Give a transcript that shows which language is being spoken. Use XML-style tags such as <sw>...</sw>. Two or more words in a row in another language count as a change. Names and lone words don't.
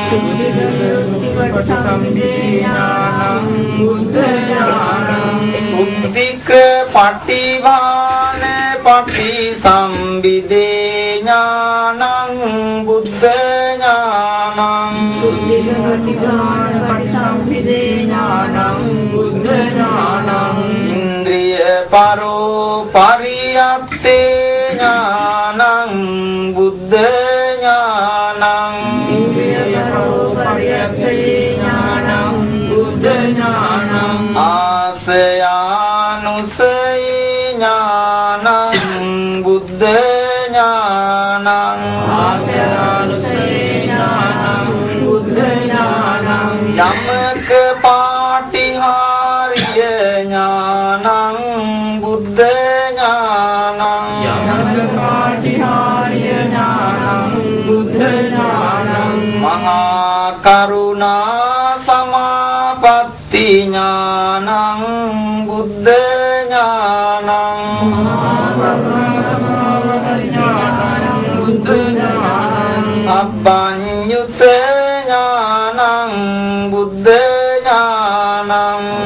<pi>සුද්ධික පටිවාන පටිසම්විදේ ඥානං බුද්ධ ඥානං ඉන්ද්‍රිය පරෝ පරියත්තේ ඥානං බුද්ධ ඥානං ආසයානුසය ඥානං බුද්ධ ඥානං යමක පාටිහාරිය ඥානං බුද්ධ ඥානං මහා කරුණා සමාපatti ඥානං බුද්ධ ඥානං සබ්බඤ්ඤුත ඥානං බුද්ධ ඥානං</pi>